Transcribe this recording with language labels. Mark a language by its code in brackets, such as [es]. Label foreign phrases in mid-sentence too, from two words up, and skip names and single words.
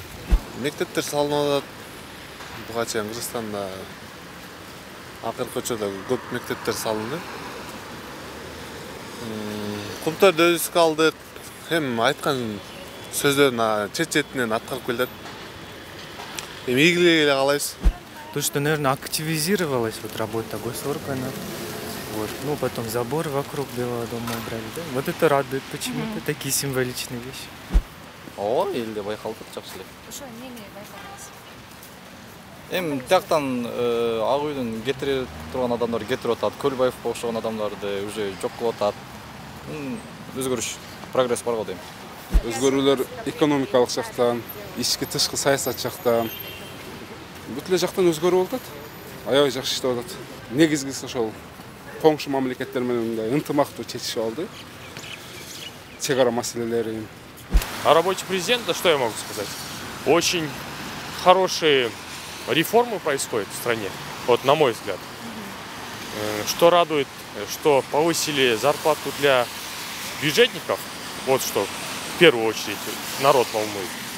[ky] Мектептер салынып атат. Буга чейин Кыргызстанда акыркы учурда көп мектептер салынды. Кумтарды өзүбүзгө алдык. Hem айткан сөздөрүн чет-четинен аткарып келет. Эми ийгилиги эле каалайбыз. [ru] То, что, наверное, активизировалась вот работа госоргана, вот, ну, потом забор вокруг Белого дома убрали, да? Вот это радует почему-то, такие символичные вещи. [ky] О, элде байкалды жакшы эле. Ошо эмнени байкадыңыз? Эми тияктан Ак үйдөн кетире турган адамдар кетирип атат, Көлбаевке окшогон адамдарды уже жок кылып атат. Өзгөрүш, прогресс бар го дейм. Өзгөрүүлөр экономикалык жактан, ички тышкы саясат жактан бүт эле жактан өзгөрүп атат. Аябай жакшы иштеп атат. Негизгиси ошол коңшу мамлекеттер менен мындай ынтымактуу чечишип алды. Чек ара маселелерин. [ru] О работе президента что я могу сказать? Очень хорошие реформы происходят в стране, вот на мой взгляд. Что радует, что повысили зарплату для бюджетников, вот что в первую очередь народ волнует.